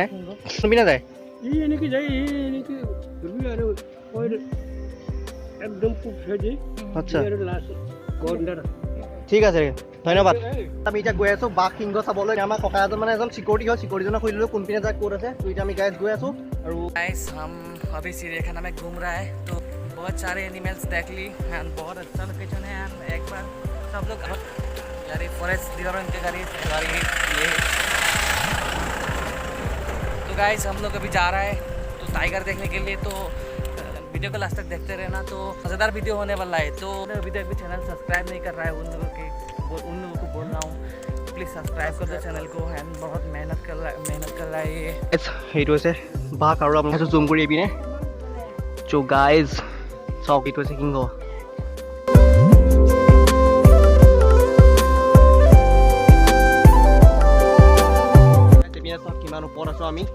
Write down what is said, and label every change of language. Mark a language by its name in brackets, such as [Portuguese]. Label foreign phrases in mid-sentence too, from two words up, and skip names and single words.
[Assamese] তুমি না যায় আচ্ছা, ঠিক আছে, ধন্যবাদ। আমি এতিয়া গৈ আছোঁ বাঘ সিংহ চাবলৈ। আমাৰ ককা এজন মানে এজন চিকিউৰিটি হয়, চিকিউৰিটিজনক সুধিলোঁ কোনপিনে যায়, ক'ত আছে। তো এতিয়া আমি গাইজ গৈ আছোঁ। আৰু [Hindi] गाइस हम अभी चिड़ियाखाना में घूम रहा है, तो बहुत सारे एनिमल्स देख ली एंड बहुत अच्छा लोकेशन है। एंड एक बार सब लोग यार [English] forest department [Hindi] के गाड़ी ये। तो गाइस हम लोग अभी जा रहा है तो टाइगर देखने के लिए। तो वीडियो को लास्ट तक देखते रहना, तो मज़ेदार वीडियो होने वाला है। तो अभी तक भी चैनल सब्सक्राइब नहीं कर रहा है, उन लोगों को बोल रहा हूँ प्लीज़ सब्सक्राइब कर दो चैनल को। एंड बहुत मेहनत कर रहा है ये। [Assamese] সেইটো হৈছে বাঘ আৰু আপোনালোকে জুম কৰি এইপিনে। [English] so guys [Assamese] চাওক এইটো হৈছে সিংহ। চাওক কিমান ওপৰত আছোঁ আমি।